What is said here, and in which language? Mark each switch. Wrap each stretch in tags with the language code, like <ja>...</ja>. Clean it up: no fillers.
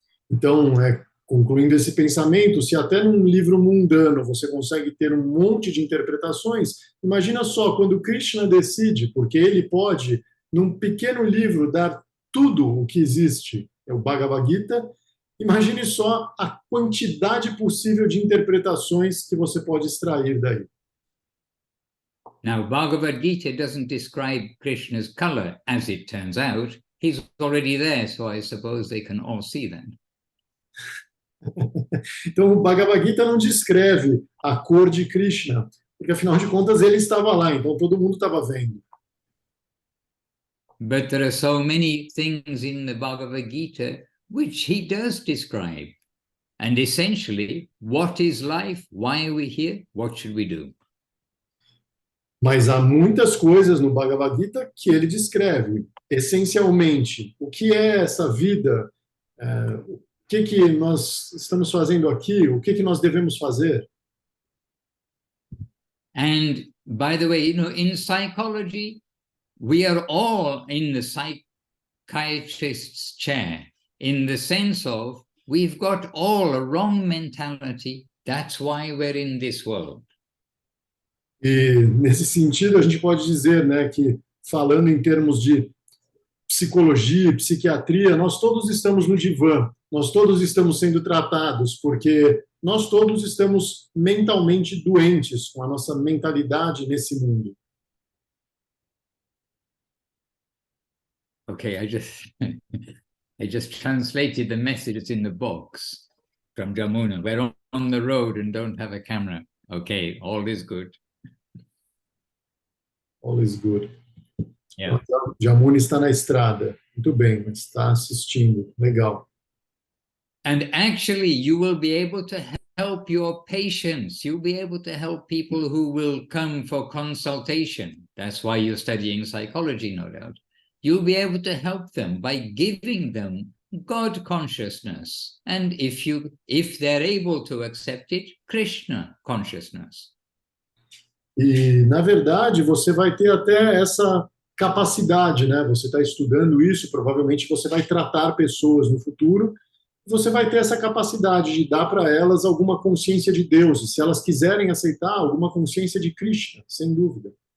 <pt>Então, concluindo esse pensamento, se até num livro mundano você consegue ter um monte de interpretações, imagina só quando Krishna decide, porque ele pode, num pequeno livro, dar tudo o que existe, é o Bhagavad Gita, imagine só a quantidade possível de interpretações que você pode extrair daí.</pt> <en>Now, Bhagavad Gita doesn't describe Krishna's color, as it turns out. He's already there, so I suppose they can all see that.</en> <pt>Então, o Bhagavad Gita não descreve a cor de Krishna, porque afinal de contas ele estava lá, então todo mundo estava vendo.</pt> <en>But there are so many things in the Bhagavad Gita which he does describe. And essentially, what is life? Why are we here? What should we do?</en> <pt>Mas há muitas coisas no Bhagavad Gita que ele descreve. Essencialmente, o que é essa vida? O que nós estamos fazendo aqui? O que nós devemos fazer?</pt> <en>And by the way, in psychology, we are all in the psychiatrist's chair, in the sense of we've got all a wrong mentality. That's why we're in this world.</en> <pt>E nesse sentido, a gente pode dizer, né, que falando em termos de psicologia, psiquiatria, nós todos estamos no divã, nós todos estamos sendo tratados, porque nós todos estamos mentalmente doentes com a nossa mentalidade nesse mundo.</pt> <en>Okay, I just translated the message that's in the box from Jamuna. We're on the road and don't have a camera. Okay, all is good. All is good. Yeah.</en> <pt>Então, Jamuna está na estrada. Muito bem, mas está assistindo. Legal.</pt> <en>And actually, you will be able to help your patients. You'll be able to help people who will come for consultation. That's why you're studying psychology, no doubt. You'll be able to help them by giving them God consciousness. And if they're able to accept it, Krishna consciousness.</en> <pt>E, na verdade, você vai ter até essa capacidade, né? Você está estudando isso, provavelmente você vai tratar pessoas no futuro, você vai ter essa capacidade de dar para elas alguma consciência de Deus, e se elas quiserem aceitar, alguma consciência de Krishna, sem dúvida.</pt>